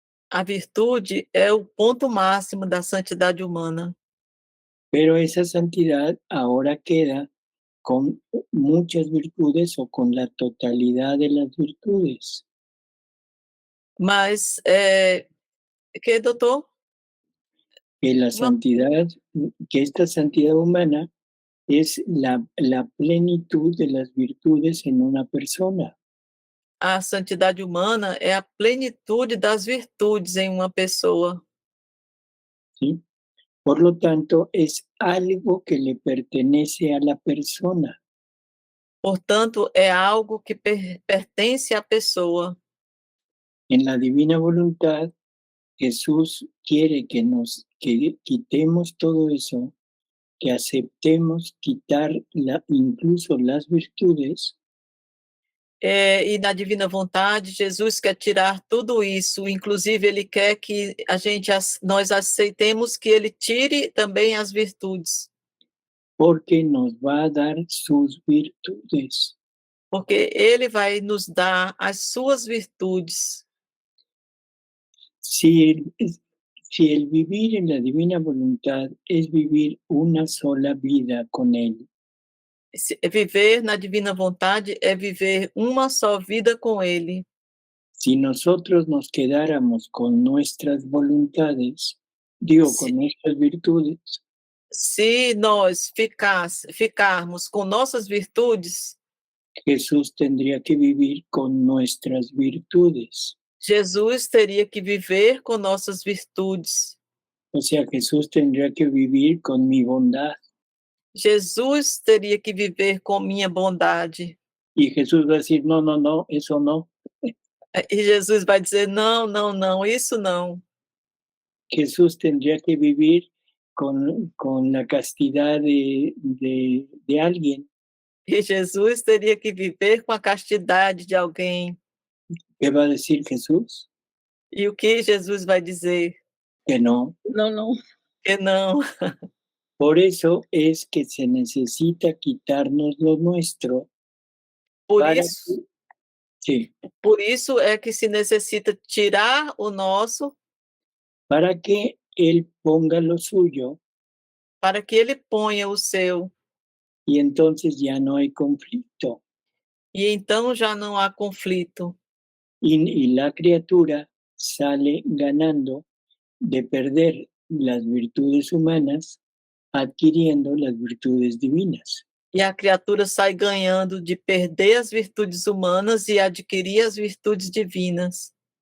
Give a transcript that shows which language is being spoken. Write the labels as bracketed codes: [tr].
[pt] A virtude é o ponto máximo da santidade humana. [es] Pero esa santidad ahora queda con muchas virtudes o con la totalidad de las virtudes. [pt] Mas, que, doutor? [es] Que la santidad, que esta santidad humana es la plenitud de las virtudes en una persona. [pt] A santidade humana é a plenitude das virtudes em uma pessoa. [es] ¿Sí? Por lo tanto, es algo que le pertenece a la persona. [pt] Portanto, é algo que pertence à pessoa. [es] En la divina voluntad, Jesús quiere que quitemos todo eso, que aceptemos quitar incluso las virtudes, [pt] E na divina vontade, Jesus quer tirar tudo isso, inclusive ele quer que nós aceitemos que ele tire também as virtudes, [es] porque nos va a dar sus virtudes. [pt] porque ele vai nos dar as suas virtudes. [es] Si el vivir en la divina voluntad es vivir una sola vida con Él, [pt] Viver na divina vontade é viver uma só vida com ele. [es] si nosotros nos quedáramos con nuestras voluntades, con Sí. nuestras virtudes, [pt] Se nós ficarmos com nossas virtudes, [es] Jesús tendría que vivir con nuestras virtudes. [pt] Jesus teria que viver com nossas virtudes. [es] O sea, Jesús tendría que vivir con mi bondad. [pt] Jesus teria que viver com minha bondade. [es] Y Jesús va a decir, no, no, no, eso no. [pt] E Jesus vai dizer, não, não, não, isso não. [es] Jesús tendría que vivir con la castidad de alguien. [pt] E Jesus teria que viver com a castidade de alguém. [es] ¿Qué va a decir Jesús? [pt] E o que Jesus vai dizer? [es] Que no. [pt] Não, não. Que não. [es] Por eso es que se necesita quitarnos lo nuestro. [pt] Por isso é que se necessita tirar o nosso, [es] para que Él ponga lo suyo. [pt] Para que ele ponha o seu. [es] Y entonces ya no hay conflicto. [pt] E então já não há conflito. [es] Y la criatura sale ganando de perder las virtudes humanas, adquiriendo las virtudes divinas. [pt] E a criatura sai ganhando de perder as virtudes humanas e adquirir as virtudes divinas.